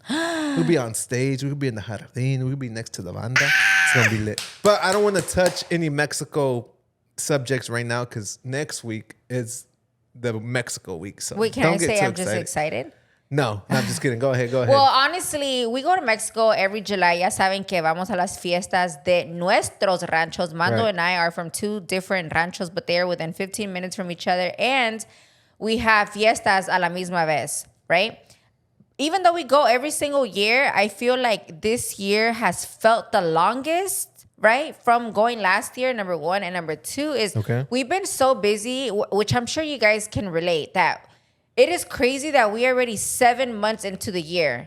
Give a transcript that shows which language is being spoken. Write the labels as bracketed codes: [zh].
[en] We'll be on stage. We could be in the jardín. We could be next to the banda. It's going to be lit. But I don't want to touch any Mexico subjects right now because next week is the Mexico week. So Wait, can I say I'm just excited? No, I'm just kidding. Go ahead. Well, honestly, we go to Mexico every July. [es] Ya saben que vamos a las fiestas de nuestros ranchos. [en] Mando and I are from 2 different ranchos, but they are within 15 minutes from each other. And we have fiestas a la misma vez, right? Even though we go every single year, I feel like this year has felt the longest, right? From going last year, number 1. And number 2 is we've been so busy, which I'm sure you guys can relate, that it is crazy that we are already 7 months into the year.